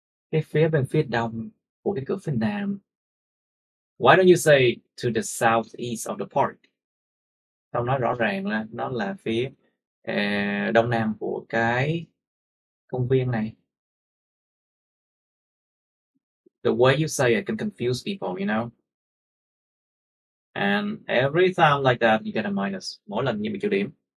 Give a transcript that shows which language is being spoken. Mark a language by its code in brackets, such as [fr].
[vi] Cái phía bên phía đông của cái cửa phía Nam. [en] Why don't you say to the southeast of the park? [vi] Tao nói rõ ràng là nó là phía đông nam của cái công viên này. [en] The way you say it can confuse people, you know. And every time like that, you get a minus. [vi] Mỗi lần như bị trừ điểm.